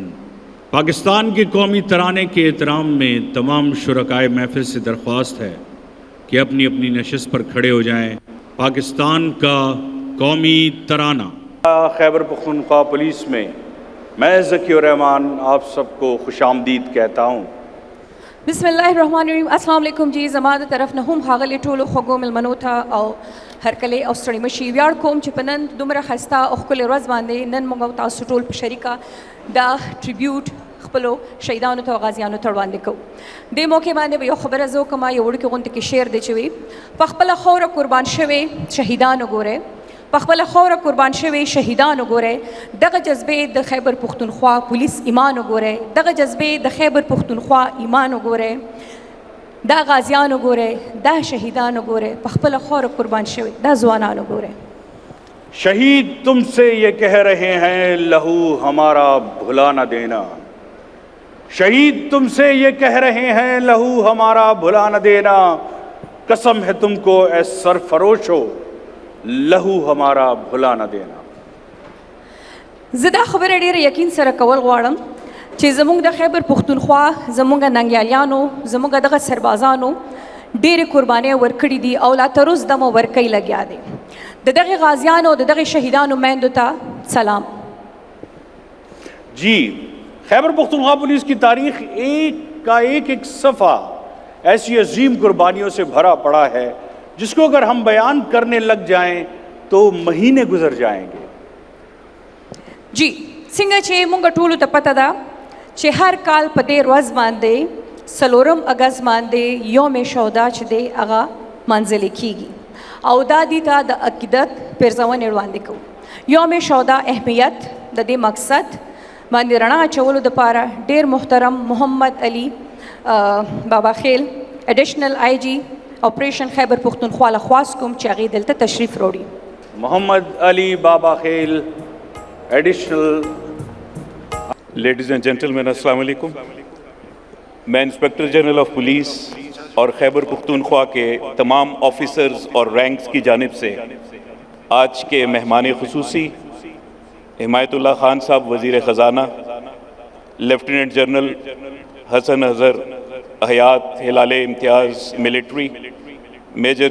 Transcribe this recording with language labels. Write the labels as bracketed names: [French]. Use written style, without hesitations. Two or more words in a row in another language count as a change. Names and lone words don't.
[Urdu] پاکستان کے قومی ترانے کے احترام میں تمام شرکائے محفل سے درخواست ہے کہ اپنی اپنی نشست پر کھڑے ہو جائیں. پاکستان کا قومی ترانہ. خیبر پختونخوا پولیس میں میں ذکی الرحمان آپ سب کو خوش آمدید کہتا ہوں. [Arabic] بسم اللہ الرحمن الرحیم. السلام علیکم جی. [Pashto] زما د طرف نه هم ښاغلي ټولو خوږو مېلمنو ته او هرکلی او ستړي مه شئ. ویاړ کوم چې په نن دومره ښایسته او ښکلې ورځ باندې نن موږ او تاسو ټول په شریکه دا ټریبیوټ خپلو شهیدانو ته او غازیانو ته وړاندې کوو. دې موقع باندې به یو خبره زه وکړم. یو وړوکې غونډې کې شعر دی چې وي په خپله خاوره قربان شوي شهیدان وګورئ، په خپله خاوره قربان شوي شهیدان وګورئ. دغه جذبې د خیبر پښتونخوا پولیس ایمان وګورئ، دغه جذبې د خیبر پښتونخوا ایمان وګورئ، دا غازیان وګورئ، دا شهیدان وګورئ، په خپله خاوره قربان شوي دا ځوانان وګورئ. [Urdu] شہید تم سے یہ کہہ رہے ہیں لہو ہمارا بھلا نہ دینا، شہید تم سے یہ کہہ رہے ہیں لہو ہمارا بھلا نہ دینا. قسم ہے تم کو اے سرفروشو لہو ہمارا بھلا نہ دینا. [Pashto] زه دا خبره ډېره یقین سره کول غواړم چې زموږ د خیبر پښتونخوا زموږ ننګیالیانو زموږ دغه سربازانو ډېرې قربانۍ ورکړي دي او لا تر اوسه دمه ورکوي لګیا دی. د دغې غازیانو د دغې شهیدانو میندو ته سلام. [Urdu] جی خیبر پختونخوا پولیس کی تاریخ ایک کا ایک صفحہ ایسی عظیم قربانیوں سے بھرا پڑا ہے جس کو اگر ہم بیان کرنے لگ جائیں تو مہینے گزر جائیں گے. [Pashto] جی څنګه چې مونږ ټولو ته پته ده چې هر کال په دې ورځ باندې 4 اګست باندې یوم شهدا چې دی هغه منځلې کیږي او دا دي ته د عقیدت پرځونې وړاندې کوو. یوم شهدا اهمیت د دې مقصد باندې رڼا اچولو دپاره ډېر محترم محمد علي بابا خیل [English] additional IG operation [Pashto] خیبر پختونخوا له خواست کوم چې هغې دلته تشریف راوړي. [Urdu] محمد علی بابا خیل ایڈیشنل. [English] ladies and gentlemen [Arabic] السلام علیکم. [Urdu] میں [English] inspector general of police [Urdu] اور خیبر پختونخوا کے تمام آفیسرز اور رینکس کی جانب سے آج کے مہمان خصوصی حمایت اللہ خان صاحب وزیر خزانہ، لیفٹیننٹ جنرل حسن اظہر حیات ہلال امتیاز ملٹری، میجر